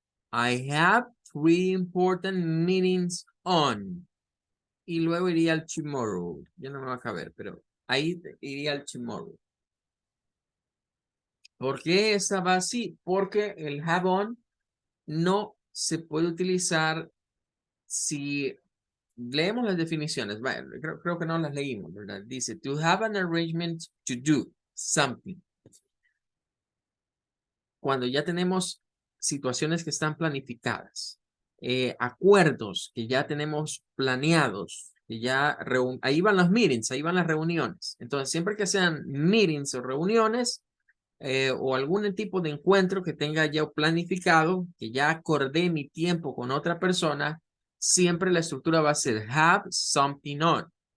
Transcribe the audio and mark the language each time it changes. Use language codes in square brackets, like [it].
[en] I have three important meetings on. [es] Y luego iría al tomorrow. Ya no me va a caber, pero ahí iría al tomorrow. ¿Por qué estaba así? Porque el have on no se puede utilizar si leemos las definiciones. Vaya, creo que no las leímos, ¿verdad? Dice, [en] to have an arrangement to do something. Cuando ya tenemos situaciones que están planificadas, acuerdos que ya tenemos planeados, que ya ahí van los meetings, ahí van las reuniones. Entonces, siempre que sean meetings o reuniones, o algún tipo de encuentro que tenga ya planificado, que ya acordé mi tiempo con otra persona, siempre la estructura va a ser have something on.